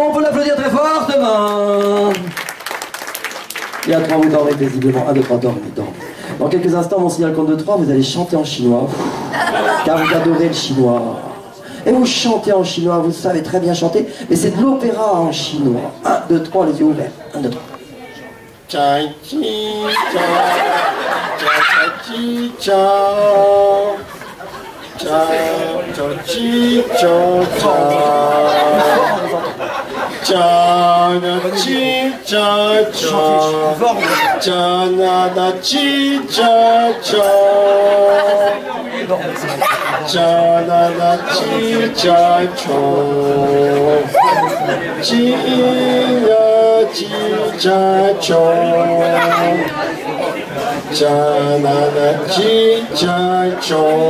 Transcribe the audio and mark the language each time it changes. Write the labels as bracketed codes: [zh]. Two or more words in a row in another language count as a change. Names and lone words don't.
[fr] On peut l'applaudir très fortement. Et à 3, vous dormez paisiblement. 1, 2, 3, dormez. Dans quelques instants, mon signal compte de 3, vous allez chanter en chinois. Car vous adorez le chinois. Et vous chantez en chinois, vous savez très bien chanter, mais c'est de l'opéra en chinois. 1, 2, 3, les yeux ouverts. 1, 2, 3. Chai chi cha, chi cha, cha chi cha cha, Chana chi cha cha, chana na chi cha cha, chana na chi cha cha, chi na chi cha cha, chana na chi cha cha.